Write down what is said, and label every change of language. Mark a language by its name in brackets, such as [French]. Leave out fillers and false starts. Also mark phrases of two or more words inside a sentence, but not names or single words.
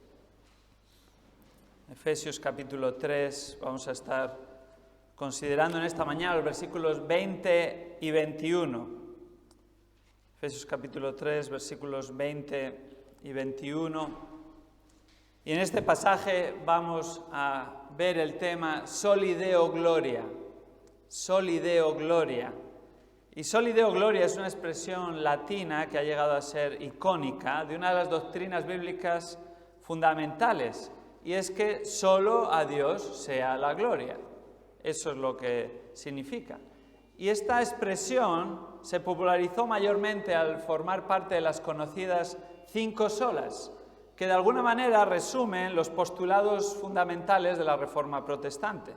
[Spanish] Efesios capítulo 3, vamos a estar considerando en esta mañana los versículos 20 y 21. Efesios capítulo 3, versículos 20 y 21. Y en este pasaje vamos a ver el tema [Latin] Soli Deo Gloria. Soli Deo Gloria. [Spanish] Y [Latin] Soli Deo Gloria [Spanish] es una expresión latina que ha llegado a ser icónica de una de las doctrinas bíblicas fundamentales. Y es que solo a Dios sea la gloria. Eso es lo que significa. Y esta expresión se popularizó mayormente al formar parte de las conocidas 5 solas, que de alguna manera resumen los postulados fundamentales de la Reforma protestante.